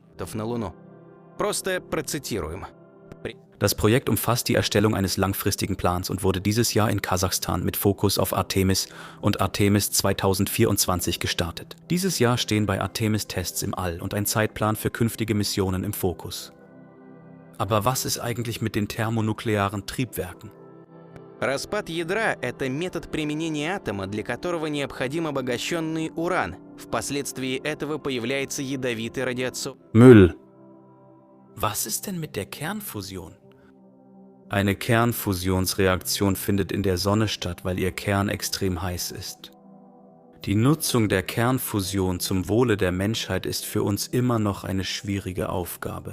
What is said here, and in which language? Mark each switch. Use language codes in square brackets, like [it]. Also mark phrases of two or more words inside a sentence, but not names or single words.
[de] Das Projekt umfasst die Erstellung eines langfristigen Plans und wurde dieses Jahr in Kasachstan mit Fokus auf Artemis und Artemis 2024 gestartet. Dieses Jahr stehen bei Artemis Tests im All und ein Zeitplan für künftige Missionen im Fokus. Aber was ist eigentlich mit den thermonuklearen Triebwerken? [ru] Распад ядра – это метод применения атома, для которого необходим обогащенный уран. Впоследствии этого появляется ядовитый радиацион. [de] Müll. Was ist denn mit der Kernfusion? Eine Kernfusionsreaktion findet in der Sonne statt, weil ihr Kern extrem heiß ist. Die Nutzung der Kernfusion zum Wohle der Menschheit ist für uns immer noch eine schwierige Aufgabe.